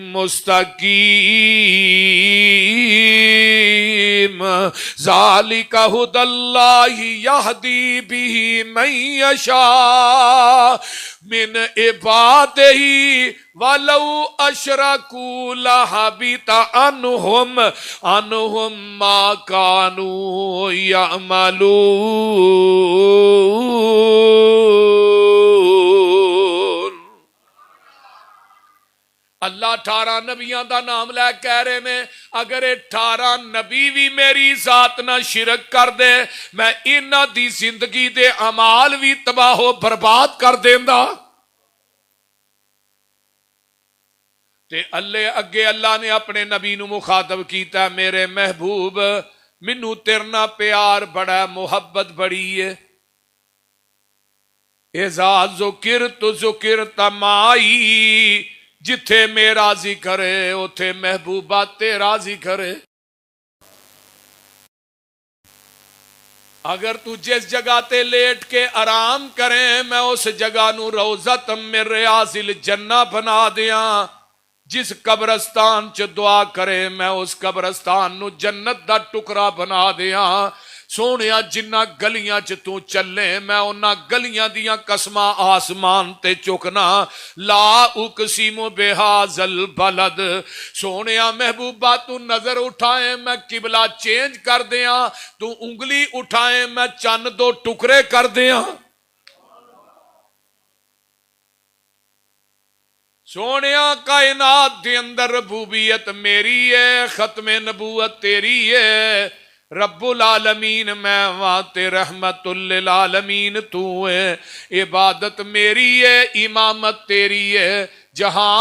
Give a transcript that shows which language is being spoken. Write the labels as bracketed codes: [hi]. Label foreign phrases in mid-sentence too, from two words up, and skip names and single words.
[ar] مُسْتَقِيمٍ ذَلِكَ هُدَى اللَّهِ يَهْدِي بِهِ مَن يَشَاءُ مِنْ عِبَادِهِ وَلَوْ أَشْرَكُوا لَحَبِطَ عَنْهُمْ مَا كَانُوا يَعْمَلُونَ۔ [pa] اللہ 18 نبیاں دا نام لے کہہ رہے نے اگر 18 نبی بھی میری ذات نہ شرک کر دے میں انہاں دی زندگی دے اعمال بھی تباہ و برباد کر دیندا۔ تے اگے اللہ نے اپنے نبی نو مخاطب کیتا ہے میرے محبوب منو تیرنا پیار بڑا محبت بڑی ہے [ar] اذا ذکرت ذکرت مائی [pa] جتھے میرا ذکر ہے اتھے محبوبہ تیرا ذکر ہے۔ اگر تو جس جگہ تے لیٹ کے آرام کریں میں اس جگہ نو [ar] روضۃ من ریاض الجنہ [pa] بنا دیاں، جس قبرستان چ دعا کرے میں اس قبرستان نو جنت دا ٹکڑا بنا دیاں۔ سونیا جنہ گلیاں چ تو چلے میں انہاں گلیاں دیاں قسماں آسمان تے چکنا [ar] لا اقسم بہذا البلد۔ [pa] سونیا محبوبہ تو نظر اٹھائے میں قبلہ چینج کر دیاں، تو انگلی اٹھائے میں چند 2 ٹکڑے کر دیاں۔ سونیا کائنات دے اندر ربوبیت میری ہے، ختم نبوت تیری ہے، رب العالمین میں تے رحمت للعالمین تو ہے، عبادت میری ہے، امامت تیری ہے، جہان